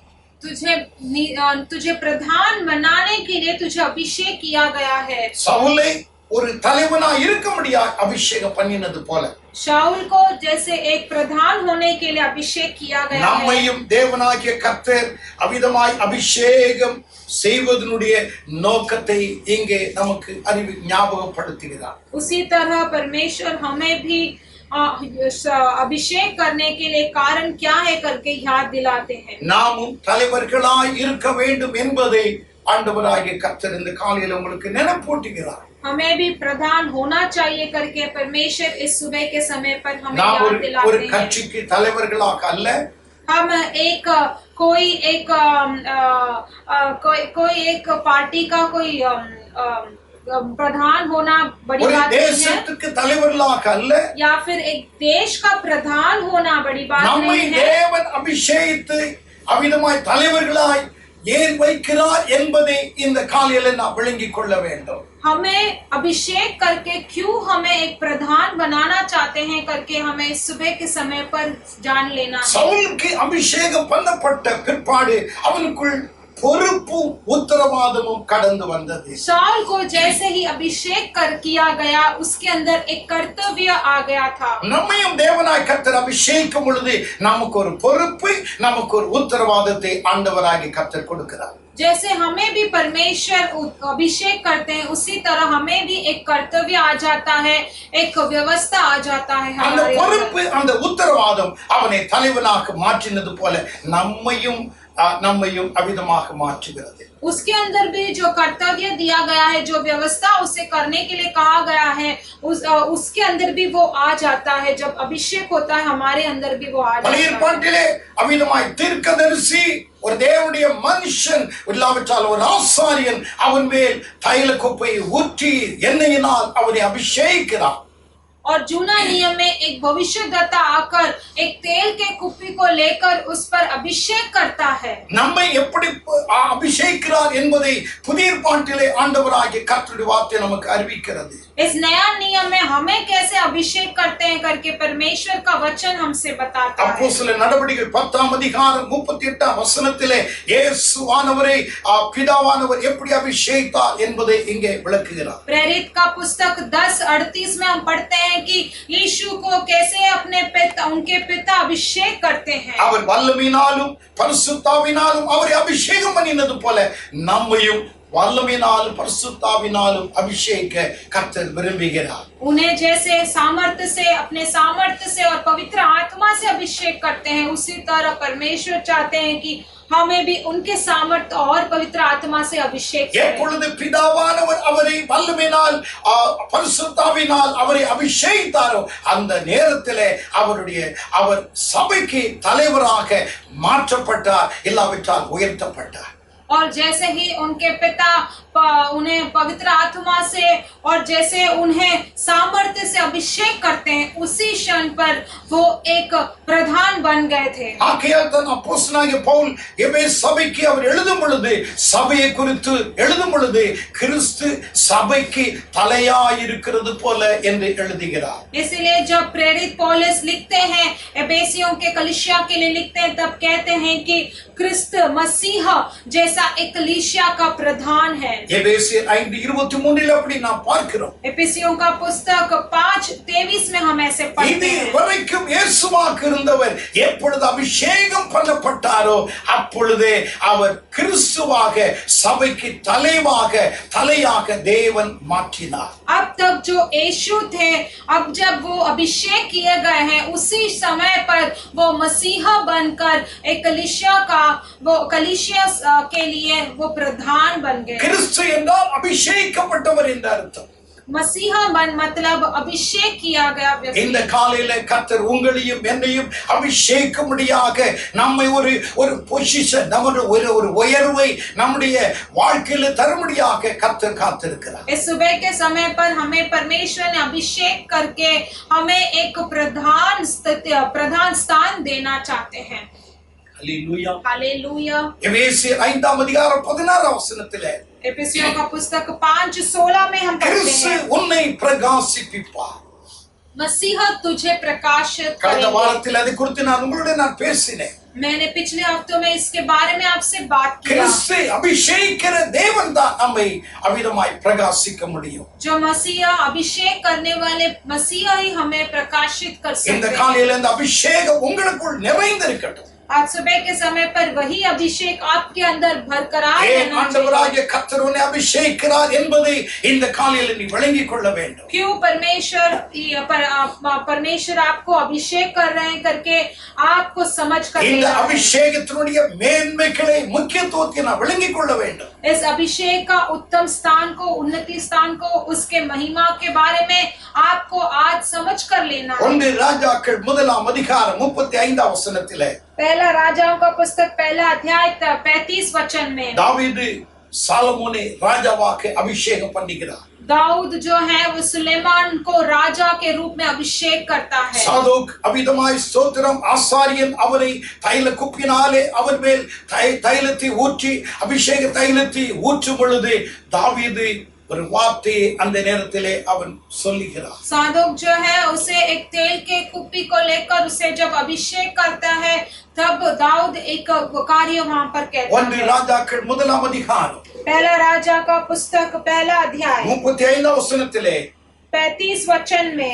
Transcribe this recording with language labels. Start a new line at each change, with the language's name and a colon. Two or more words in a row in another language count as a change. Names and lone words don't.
Hindi: तुझे प्रधान बनाने के लिए तुझे अभिषेक किया गया है।
Tamil: சவுலை ஒரு தலைவனாய் இருக்கும்படியாய் அபிஷேகம் பண்ணினது போல
Hindi: शाऊल को जैसे एक प्रधान होने के लिए अभिषेक किया गया है।
Tamil: நம்மையும் தேவனாகிய கர்த்தர் அவிதமாய் அபிஷேகம் செய்வதனுடைய நோக்கத்தை இங்கே நமக்கு ஞாபகப்படுத்துகிறார்.
Hindi: उसी तरह परमेश्वर हमें भी अभिषेक करने के लिए कारण क्या है करके याद दिलाते हैं।
Tamil: நாமும் தலைவர்களாய் இருக்க வேண்டும் என்பதை ஆண்டவராகிய கர்த்தர் இந்த காலையில் உங்களுக்கு நினைப்பூட்டுகிறார்.
Hindi: हमें भी प्रधान होना चाहिए करके परमेश्वर इस सुबह के समय पर हमें याद दिलाते
Tamil: ஒரு
Hindi: हैं।
Tamil: கட்சிக்கு தலைவர்களாக அல்ல,
Hindi: हम कोई एक पार्टी का कोई प्रधान होना बड़ी
Tamil: ஒரு
Hindi: बात नहीं है,
Tamil: தேசத்துக்கு தலைவர்களாக அல்ல,
Hindi: या फिर एक देश का प्रधान होना बड़ी बात
Tamil: நம்மை
Hindi: नहीं है।
Tamil: தேவன் அபிஷேகித்து அவிதமாய் தலைவர்களாய் ஏன் வைக்கிறார் என்பதை இந்த காலையில நாம் விளங்கிக் கொள்ள வேண்டும்.
Hindi: हमें अभिषेक करके क्यों हमें एक प्रधान बनाना चाहते हैं करके हमें सुबह के समय पर जान लेना है।
Tamil: சவுலுக்கு அபிஷேகம் பண்ணப்பட்ட பிற்பாடு அவனுக்குள் பொறுப்பும் உத்தரவாதமும் கடந்து வந்தது.
Hindi: शाऊल को जैसे ही अभिषेक किया गया उसके अंदर एक कर्तव्य आ गया था।
Tamil: நம்மையும் தேவனாய் கர்த்தர் அபிஷேகிக்கும் பொழுது நமக்கு ஒரு பொறுப்பு, நமக்கு ஒரு உத்தரவாதத்தை ஆண்டவராகிய கர்த்தர் கொடுக்கிறார்.
Hindi: जैसे हमें भी परमेश्वर अभिषेक करते हैं उसी तरह हमें भी एक कर्तव्य आ जाता है, एक व्यवस्था आ जाता है।
Tamil: அந்த
Hindi: हमारे
Tamil: பொறுப்பு, அந்த உத்தரவாதம் அவனை தலைவனாக மாற்றினது போல நம்மையும் நம்மையும் அவிதமாக மாற்றுகிறது.
Hindi: उसके अंदर भी जो कर्तव्य दिया गया है, जो व्यवस्था उसे करने के लिए कहा गया है, उसके अंदर भी वो आ जाता है. जब अभिषेक होता है हमारे अंदर भी वो आ जाता
Tamil: பழைய
Hindi: है.
Tamil: ஏற்பாட்டிலே அவிதமாய் தீர்க்கதரிசி ஒரு தேவனுடைய மனுஷன் இல்லாவிட்டால் ஒரு ஆசாரியன் அவன் மேல் தைல குப்பையை ஊற்றி எண்ணெயினால் அவனை அபிஷேகிக்கிறான்.
Hindi: और जूना नियम में एक भविष्यद्वक्ता आकर एक तेल के कुप्पी को लेकर उस पर अभिषेक करता है.
Tamil: நம்மை எப்படி அபிஷேகிக்கிறார் என்பதை புதிய ஏற்பாட்டிலே ஆண்டவராகிய கர்த்தருடைய வார்த்தை நமக்கு அறிவிக்கிறது.
Hindi: इस नया नियम में हमें कैसे अभिषेक करते हैं करके परमेश्वर का वचन हमसे बताता है.
Tamil: அப்போஸ்தலர் நடவடிக்கைகள் 10ஆம் அதிகாரம் 38ஆம் வசனத்திலே இயேசுவானவரை பிதாவானவர் எப்படி அபிஷேகித்தார் என்பதை இங்கே விளக்குகிறார்.
Hindi: प्रेरित का पुस्तक 10:38 में हम पढ़ते हैं कि यीशु को कैसे अपने पिता उनके पिता अभिषेक करते हैं.
Tamil: அவர் வல்லமையினாலும் பரிசுத்தாவினாலும் அவரை அபிஷேகம் பண்ணினது போல நம்மையும் வல்லமையினாலும் பரிசுத்தாவினாலும் அபிஷேக கர்த்தர் விரும்புகிறார்.
Hindi: उन्हें जैसे सामर्थ्य से अपने सामर्थ्य से और पवित्र आत्मा से अभिषेक करते हैं, उसी तरह परमेश्वर चाहते हैं कि हमें भी उनके सामर्थ्य और पवित्र आत्मा से अभिषेक करें.
Tamil: எப்பொழுது பிதாவானவர் அவரை வல்லமையினால் பரிசுத்தாவினால் அவரை அபிஷேகித்தாரோ அந்த நேரத்திலே அவர் சபைக்கு தலைவராக மாற்றப்பட்டார், இல்லாவிட்டால் உயர்த்தப்பட்டார்.
Hindi: और जैसे ही उनके पिता उन्हें पवित्र आत्मा से और जैसे उन्हें सामर्थ्य से अभिषेक करते हैं, उसी क्षण पर वो एक प्रधान बन गए थे.
Tamil: ஆகையால் தான் அப்போஸ்தலனாகிய பவுல் எபேசு சபைக்கு அவர் எழுதும் பொழுது சபையை குறித்து எழுதும் பொழுது கிறிஸ்து சபைக்கு தலையாய் இருக்கிறது போல என்று எழுதுகிறார்.
Hindi: इसलिए जब प्रेरित पौलुस लिखते हैं एफेसियों के कलीसिया के लिए लिखते हैं, तब कहते हैं कि क्रिस्त मसीह जैसा एक कलीसिया का प्रधान है.
Tamil: எபேசியர் 5:23 அப்படி நாம் பார்க்கிறோம்.
Hindi: एफेसियों का पुस्तक 5:23 में हम ऐसे पढ़ते हैं.
Tamil: வரைக்கும் இயேசுவாக இருந்தவர் எப்பொழுது அபிஷேகம் பண்ணப்பட்டாரோ அப்பொழுதே அவர் கிறிஸ்துவாக சபைக்கு தலையாக தேவன் மாற்றினார்.
Hindi: अब तक जो यीशु थे, अब जब वो अभिषेक किए गए हैं, उसी समय पर वो मसीहा बनकर एक कलीसिया के लिए वो प्रधान बन गए.
Tamil: கிறிஸ்து என்றால் அபிஷேகிக்கப்பட்டவர் என்ற அர்த்தம்.
Hindi: मसीहा बन मतलब अभिषेक किया गया व्यक्ति.
Tamil: இந்த காலையில கர்த்தர் உங்களையும் என்னையும் அபிஷேகமுடியாக நம்மை ஒரு பொசிஷன் ஒரு உயர்வை நம்முடைய வாழ்க்கையில தரும்படியாக கர்த்தர் காத்திருக்கிறார்.
Hindi: इस सुबह के समय पर हमें परमेश्वर ने अभिषेक करके हमें एक प्रधान स्थान देना चाहते हैं. हालेलुया हालेलुया.
Tamil: எபேசியர் 5ஆம் அதிகாரம் 16ஆம் வசனத்திலே
Hindi: एफेसियों का पुस्तक 5:16 में हम पढ़ते
Tamil: கிறிஸ்து
Hindi: हैं,
Tamil: உன்னை பிரகாசிப்பிப்பார்.
Hindi: मसीहा तुझे प्रकाशित
Tamil: கடந்த
Hindi: करेंगे.
Tamil: வாரத்தில் அதை குறித்து நான் பேசினேன்.
Hindi: मैंने पिछले हफ्तों में इसके बारे में आपसे बात किया.
Tamil: கிறிஸ்து அபிஷேகிக்கிற தேவன் தான் நம்மை அவிதமாய் பிரகாசிக்க முடியும்.
Hindi: जो मसीहा अभिषेक करने वाले मसीहा ही हमें प्रकाशित कर
Tamil: இந்த
Hindi: सकते हैं.
Tamil: காலையில இந்த அபிஷேகம் உங்களுக்குள் நிறைந்திருக்கட்டும்.
Hindi: आज सुबह के समय पर वही अभिषेक आपके अंदर बरकरार रहना चाहिए.
Tamil: ஆண்டவராகிய கர்த்தர் உன்னை அபிஷேகிக்கிறார் என்பதை இந்த காலையில நீ விளங்கிக் கொள்ள வேண்டும்.
Hindi: क्यों परमेश्वर आपको अभिषेक कर रहे हैं करके आपको समझ कर
Tamil: இந்த
Hindi: लेना है.
Tamil: அபிஷேகத்தினுடைய மேன்மைகளை முக்கியத்துவத்தை நான் விளங்கிக் கொள்ள வேண்டும்.
Hindi: इस अभिषेक का उत्तम स्थान को, उन्नति स्थान को, उसके महिमा के बारे में आपको आज समझ कर लेना है.
Tamil: 1 ராஜாக்கள் 1ஆம் அதிகாரம் 35ஆம் வசனத்திலே
Hindi: पहला राजाओं का पुस्तक 1 अध्याय 35 वचन में
Tamil: தாவீது சாலமோனை ராஜாவாக அபிஷேகம் பண்ணுகிறார்.
Hindi: दाऊद जो है वो सुलेमान को राजा के रूप में अभिषेक करता है.
Tamil: சாதோக் அவிதமாய் ஸ்தோத்திரம் ஆசாரியன் அவரை தைல குப்பினாலே அவர் மேல் தைலத்தை ஊற்றி அபிஷேக தைலத்தை ஊற்றும் பொழுது தாவீது ஒரு வார்த்தையை அந்த நேரத்திலே அவன் சொல்லுகிறார்.
Hindi: साधुक जो है उसे एक तेल के कुप्पी को लेकर उसे जब अभिषेक करता है, तब दाऊद एक कार्य वहां पर कहता 1 है.
Tamil: ராஜாக்கள் 1ஆம் அதிகாரம்
Hindi: पहला राजा का पुस्तक 1 अध्याय
Tamil: 35ஆம் வசனத்திலே
Hindi: 35 वचन में